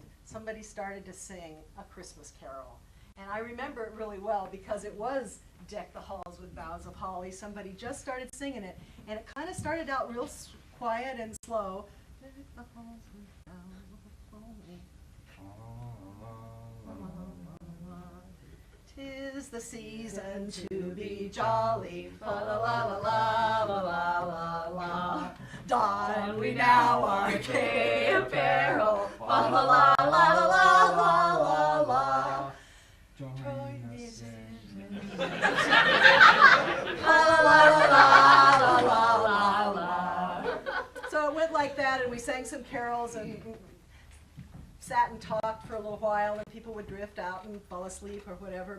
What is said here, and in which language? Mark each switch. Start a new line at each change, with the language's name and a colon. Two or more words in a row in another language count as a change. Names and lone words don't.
English: Somebody started to sing a Christmas carol. And I remember it really well because it was Deck the Halls with Boughs of Holly. Somebody just started singing it, and it kind of started out real quiet and slow. Deck the halls with boughs of holly. 'Tis the season to be jolly, fa la la la la la la la la. Don we now our gay apparel, fa la la la la la la la. Join us in la la la la la la la. So it went like that, and we sang some carols and sat and talked for a little while, and people would drift out and fall asleep or whatever.